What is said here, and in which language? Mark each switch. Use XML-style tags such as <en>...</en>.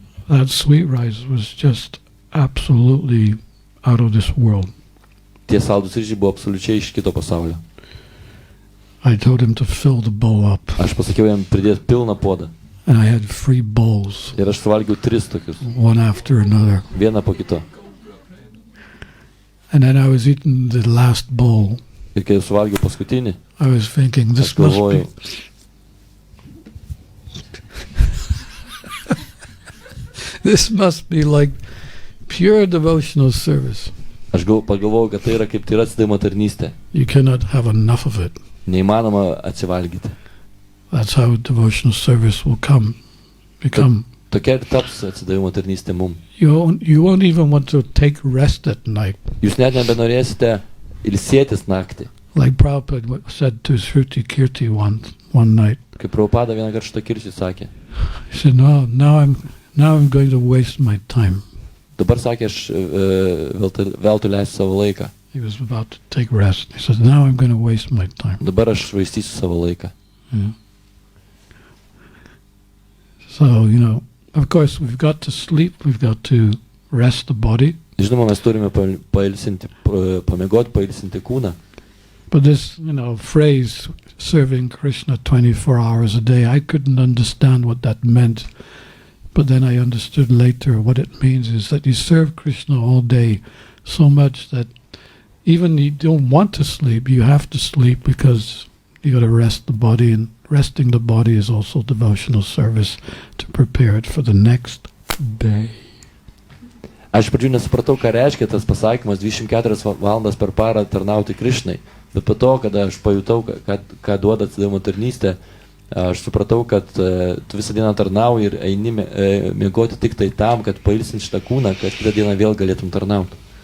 <en>That sweet rice was just absolutely out of this world.</en> <lt>Tie saldus ryžiai buvo absoliučiai iš kito pasaulio.</lt> <en>I told him to fill the bowl up,</en> <lt>Aš pasakiau jam pridėti pilną puodą.</lt> <en>and I had 3 bowls,</en> <lt>Ir aš suvalgiau 3 tokius.</lt> <en>one after another.</en> <lt>Vieną po kito.</lt> <en>And then I was eating the last bowl.</en> <lt>Ir kai suvalgiau paskutinį,</lt> <en>I was thinking,</en> <lt>aš</lt> <en>this must</en> <lt>galvojau,</lt> <en>be... This must be like pure devotional service.</en> <lt>aš pagalvojau, kad tai yra kaip tyra atsidavimo tarnystė.</lt> <en>You cannot have enough of it.</en> <lt>Neįmanoma atsivalgyti.</lt> <en>That's how devotional service will become.</en> <lt>Tokia ir taps atsidavimo tarnystė mum.</lt> <en>You won't even want to take rest at night.</en> <lt>Jūs net nebenorėsite ilsėtis naktį.</lt> <en>Like Prabhupada said to Shruti Kirti one night.</en> <lt>Kaip Prabhupada vieną kartą šitą kirčių sakė.</lt> <en>He said, no, now I'm going to waste my time.</en> <lt>Dabar sakė, aš veltui leisiu savo laiką.</lt> <en>He was about to take rest. He said, now I'm going to waste my time.</en> <lt>Dabar aš švaistysiu savo laiką.</lt> <en>Yeah. So, of course, we've got to sleep, we've got to rest the body.</en> <lt>Žinoma, mes turime pamiegoti, pailsinti kūną.</lt> <en>But this, phrase, serving Krishna 24 hours a day, I couldn't understand what that meant. But then I understood later what it means is that you serve Krishna all day so much that even you don't want to sleep, you have to sleep because you got to rest the body, and resting the body is also devotional service to prepare it for the next day.</en> <lt>Aš pradžių nesupratau, ką reiškia tas pasakymas 24 valandas per parą tarnauti Krishnai. Bet po to, kada aš pajutau, ką duoda atsidavimo tarnystė, aš supratau, kad tu visą dieną tarnauji ir eini miegoti tik tai tam, kad pailsint šitą kūną, kad kitą dieną vėl galėtum tarnauti.</lt>